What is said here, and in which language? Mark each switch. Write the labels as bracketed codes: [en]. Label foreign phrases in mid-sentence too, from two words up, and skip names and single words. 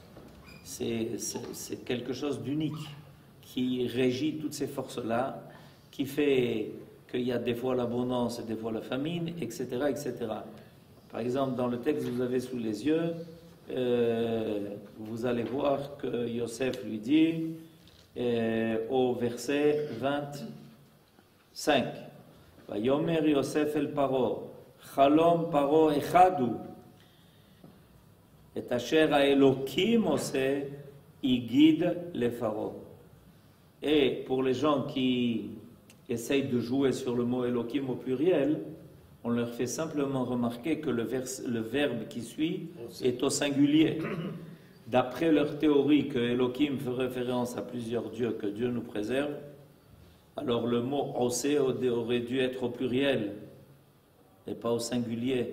[fr] C'est quelque chose d'unique qui régit toutes ces forces-là, qui fait qu'il y a des fois l'abondance et des fois la famine, etc., etc. Par exemple, dans le texte que vous avez sous les yeux, vous allez voir que Yosef lui dit au verset 25, [he] ויאמר יוסף אל פרעה, חלום פרעה אחד הוא, את אשר האלהים עשה, הגיד ל פרעה. [fr] Et pour les gens qui essayent de jouer sur le mot Elohim au pluriel, on leur fait simplement remarquer que le verbe qui suit est au singulier. D'après leur théorie que Elohim fait référence à plusieurs dieux, que Dieu nous préserve, alors le mot osé aurait dû être au pluriel et pas au singulier.